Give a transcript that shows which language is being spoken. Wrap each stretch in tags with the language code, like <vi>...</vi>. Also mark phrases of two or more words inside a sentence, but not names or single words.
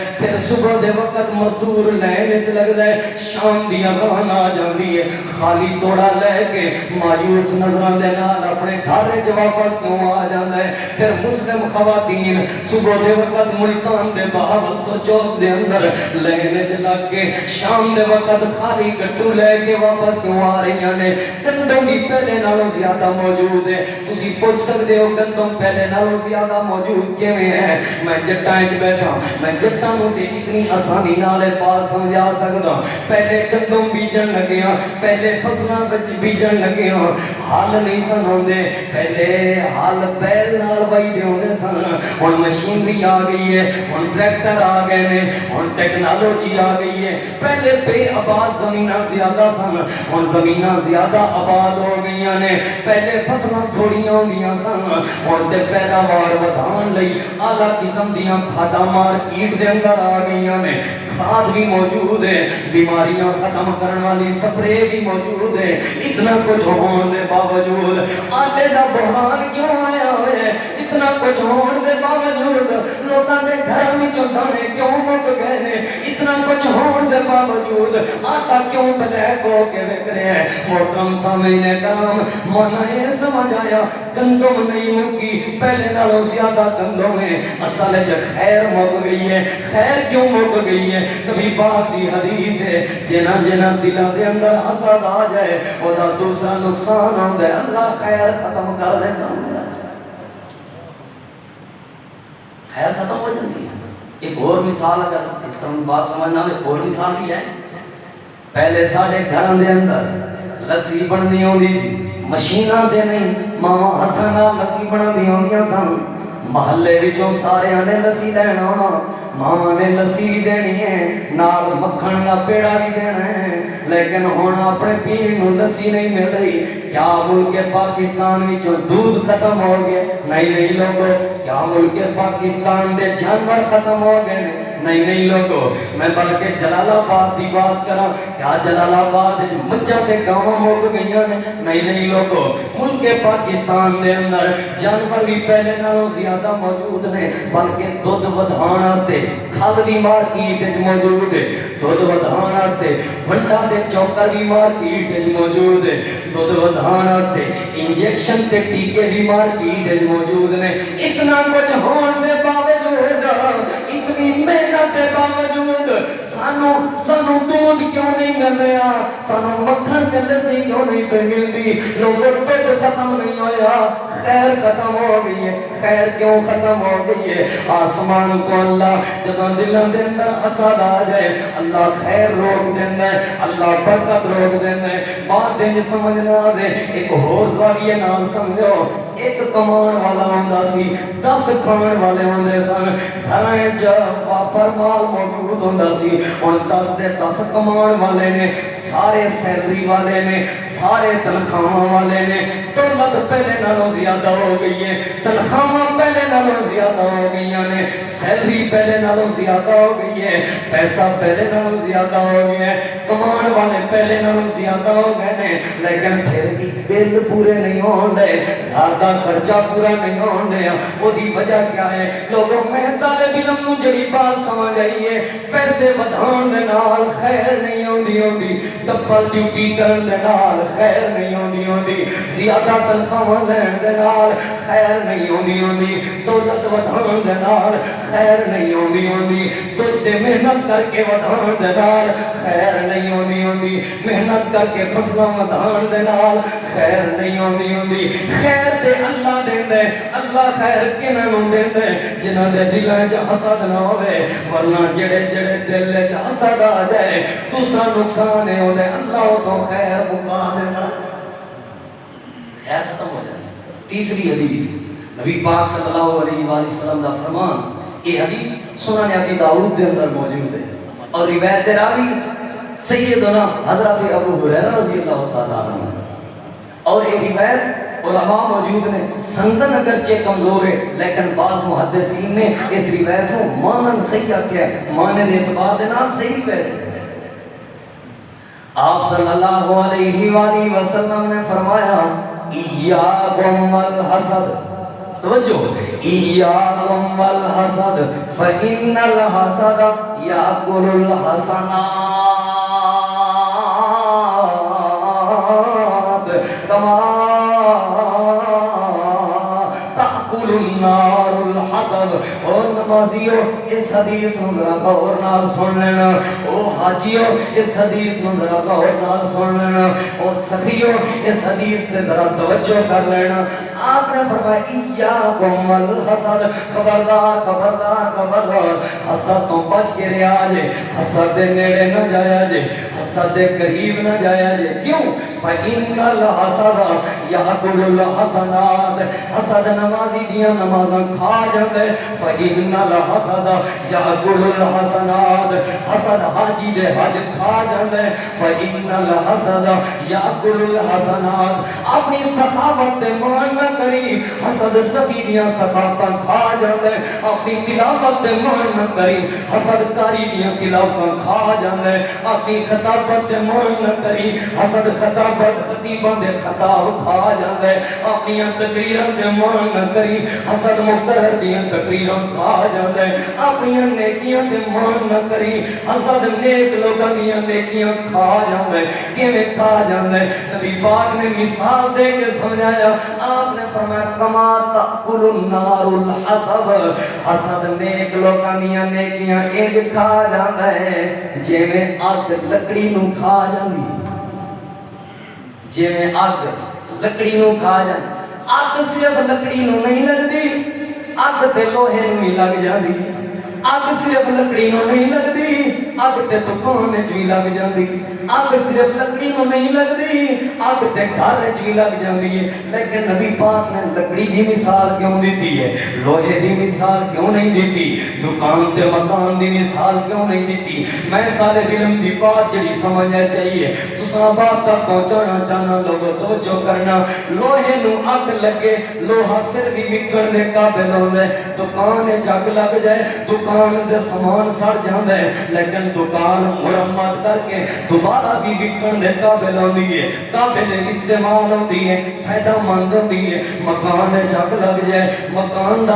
<pa>پھر صبح دے وقت مزدور لائن وچ لگدا ہے، شام دی اذان آ جاندی ہے، خالی توڑا لے کے مایوس نظراں دے نال اپنے گھر وچ واپس کیوں آ جاندا ہے؟ پھر مسلم خواتین صبح دے وقت ملتان دے بہاولپور چوک دے اندر لائن وچ لگ کے شام دے وقت خالی گڈو لے کے واپس کیوں آ رہی ہیں؟ گندم بھی پہلے نالوں زیادہ موجود ہے۔ تسی پوچھ سکتے ہو گندم پہلے نالوں زیادہ موجود کیویں ہے؟ میں جٹاں وچ بیٹھا، میں جٹاں نوں تے اتنی آسانی نال بات سمجھا سکدا۔ پہلے گندم بیجن لگیاں، پہلے فصلاں بیجن لگیاں، حل نہیں سن ہوندے، پہلے حل بیل نال وائی دے ہوندے سن، ہن مشینری آ گئی ہے، ہن ٹریکٹر آ گئے نے، ہن ٹیکنالوجی آ گئی ہے۔ پہلے بے آباد زمیناں زیادہ سن، ہن زمیناں زیادہ آباد ہو گئیاں نے۔ پہلے فصلاں تھوڑیاں ہوندیاں سن، ہن تے پیداوار ودھان لئی اعلیٰ قسم دیاں کھادا مارکیٹ دے اندر آ گئیاں نے، کھاد بھی موجود ہے، بیماریاں ختم کرن والی سپرے بھی موجود ہے۔ اتنا کچھ ہون دے باوجود آٹے دا بحران کیوں آیا ہوئے؟ اتنا کچھ ہون دے باوجود لوکاں دے گھراں وچوں دانے کیوں مک گئے نے؟ اتنا کچھ ہون دے باوجود آٹا کیوں بلیک ہو کے وک رہے ہیں؟ محترم سامعین کرام، مانا یہ سمجھ آیا گندم نہیں مکی، پہلے نالوں زیادہ گندم ہے، اصل وچ خیر مک گئی ہے۔ خیر کیوں مک گئی ہے؟ نبی پاک دی حدیث ہے جنہاں دلاں دے اندر حسد آ جائے او دا دوسرا نقصان ہوندا ہے، اللہ خیر ختم کر دیندا ہے۔</pa> <ur>خیر ختم ہو جاتی ہے. ایک اور مثال اگر اس طرح بات سمجھنا ایک اور مثال بھی ہے.</ur> <pa>پہلے سارے گھروں دے اندر لسی بنتی ہوندی سی, مشیناں تے نہیں, ماواں ہتھاں نال لسی بناندی ہوندیاں سن. محلے وچوں سارے نے لسی لینا, ماواں نے لسی بھی دینی ہے, نال مکھن دا پیڑا بھی دینا ہے. لیکن ہن اپنے پین نوں لسی نہیں مل رہی. کیا ملک پاکستان وچوں دودھ ختم ہو گئے؟ نہیں نہیں لوگو. کیا ملک پاکستان دے جانور ختم ہو گئے نے؟ نہیں نہیں لوگو. میں بلکہ جلال آباد دی بات کراں, کیا جلال آباد وچ مجھاں تے گاواں مک گئیاں نے؟ نہیں نہیں لوگو. ملک پاکستان دے اندر جانور بھی پہلے نالوں زیادہ موجود نے, بلکہ دودھ ودھان واسطے کھل بھی مارکیٹ وچ موجود ہے. دودھ ودھان واسطے ونڈا تے چوکر بھی مارکیٹ وچ موجود ہے. دودھ ودھان واسطے انجیکشن تے ٹیکے بھی مارکیٹ وچ موجود نے. اتنا کچھ ہون دے باوجود, اتنی محنت دے باوجود سانو دودھ کیوں نہیں مل رہا؟ سانو مکھن تے لسی کیوں نہیں پہ ملتی؟ لوگوں دودھ ختم نہیں ہویا, خیر ختم ہو گئی ہے. خیر کیوں ختم ہو گئی ہے؟ آسمان تو اللہ جدوں دلاں دے اندر حسد آ جائے, اللہ خیر روک دیندا ہے, اللہ برکت روک دیندا ہے. بات انج سمجھ نہ آوے, ایک ہور زاویے نال سمجھو. ایک کمان والا ہوندا سی, 10 کھان والے ہوندے سن. گھراں وچ وافر مال موجود ہوندا سی. ہن 10 دے 10 کمان والے نے, سارے سیلری والے نے, سارے تنخواہاں والے نے. دولت پہلے نالوں زیادہ ہو گئی ہے, تنخواہاں پہلے نالوں زیادہ ہو گئی ہیں, سیلری پہلے نالوں زیادہ ہو گئی ہے, پیسہ پہلے نالوں زیادہ ہو گیا ہے, کمان والے پہلے نالوں زیادہ ہو گئے ہیں. لیکن پھر بھی بل پورے نہیں ہون دے, گھر دا خرچہ پورا نہیں ہون دے. وہ دی وجہ کیا ہے؟ لوگوں میں طالب علم نوں جڑی بات سمجھ آئی ہے, پیسے ودھان دے نال خیر نہیں ہوندی ہوندی, ڈبل ڈیوٹی کرن دے نال خیر نہیں ہوندی ہوندی, زیادہ تنخواہ لین دے نال خیر نہیں ہوندی ہوندی, دولت ودھان دے نال خیر نہیں ہوندی ہوندی, تے محنت کر کے ودھان دے نال خیر نہیں ہوندی ہوندی, محنت کر کے فصلاں ودھان دے نال خیر نہیں ہوندی ہوندی. خیر تے اللہ دیندا ہے. اللہ خیر کناں نوں دیندا ہے؟ جنہاں دے دلاں وچ حسد نہ ہوے. ورنہ جڑے جڑے دل وچ حسد آ جائے, دوسرا نقصان ہے اودے اللہ تو خیر مکا دیندا,</pa> <ur>خیر ختم ہو جاتی.</ur> <pa>تیسری حدیث نبی پاک</pa> <ar>صلی اللہ علیہ وآلہ وسلم</ar> <pa>دا فرمان. یہ حدیث سنن ابی داؤد دے اندر موجود ہے, اور روایت دے راوی سیدنا حضرت ابو ہریرہ رضی اللہ تعالیٰ عنہ. اور یہ روایت علماء موجود نے, سندن اگرچہ کمزور ہے,</pa> <ur>لیکن بعض محدثین نے اس روایت کو</ur> <pa>مانن صحیح آکھیا ہے, مانن اعتبار دے نال صحیح روایت ہے. آپ</pa> <ar>صلی اللہ علیہ وآلہ وسلم</ar> <pa>نے فرمایا,</pa> <ar>ایاکم والحسد, توجہ, ایاکم والحسد فإن الحسد یأکل الحسنات کما تأکل النار الحطب.</ar> <pa>اور نمازیو اس حدیث نو ذرا غور نال سن لینا, او حاجیو اس حدیث نو ذرا غور نال سن لینا, او سخیو اس حدیث تے ذرا توجہ کر لینا. آپ نے فرمایا</pa> <ar>ایاکم والحسد,</ar> <pa>خبردار خبردار خبردار, حسد تو بچ کے رہا جے, حسد دے نیڑے نہ جایا جے, حسد دے قریب نہ جایا جے. کیوں؟</pa> <ar>فإن الحسد یأکل الحسنات,</ar> <pa>حسد نمازی دیاں نمازاں کھا جاندے.</pa> <ar>فإن الحسد یأکل الحسنات,</ar> <pa>حسد حاجی دے حج کھا جاندے.</pa> <ar>فإن الحسد یأکل الحسنات,</ar> <pa>اپنی سخاوت تے مان نہ کری, حسد سبھی دیاں سخاوتاں کھا جاندے. اپنی تلاوت تے مان نہ کری, حسد کاری دیاں تلاوتاں کھا جاندے. اپنی خطابت تے مان نہ کری, حسد خطابت خطیباں دے خطاب کھا جاندے. اپنی تقریراں تے مان نہ کری, حسد مقرر دیاں تقریراں کھا جاندے. اپنی نیکیاں تے مان نہ کری, حسد نیک لوگاں دیاں نیکیاں کھا جاندے. کیویں کھا جاندے؟ نبی پاک نے مثال دے کے سمجھایا. آپ نے فرمایا</pa> <ar>کما تأکل النار الحطب,</ar> <pa>حسد نیک لوگاں دیاں نیکیاں انج کھا جاندا ہے جویں اگ لکڑی نوں کھا جاندی ہے. جویں اگ لکڑی نوں کھا جاندی. اگ صرف لکڑی نوں نہیں لگدی, اگ تے لوہے نوں بھی لگ جاندی اگ صرف لکڑی نوں نہیں لگدی اگ تے دکان وچ بھی لگ جاندی اگ صرف لکڑی نوں نہیں لگدی اگ تے گھر وچ بھی لگ جاندی ہے لیکن نبی پاک نے لکڑی دی مثال کیوں دیتی ہے لوہے دی مثال کیوں نہیں دیتی دکان تے مکان دی مثال کیوں نہیں دیتی میں طالب علم دی بات جڑی سمجھنا چاہیے تساں بات تک پہنچانا چاہنا لوگوں توجہ کرنا لوہے نوں اگ لگے لوہا پھر بھی وکن دے قابل ہوندا ہے دکان اگ لگ جائے دکان دے سامان سڑ جاندا ہے لیکن دکان مرمت کر کے دوبارہ بھی وکن دے قابل ہوندی ہے قابل استعمال ہوندی ہے فائدہ مند ہوندی ہے مکان اگ لگ جائے مکان دا</pa>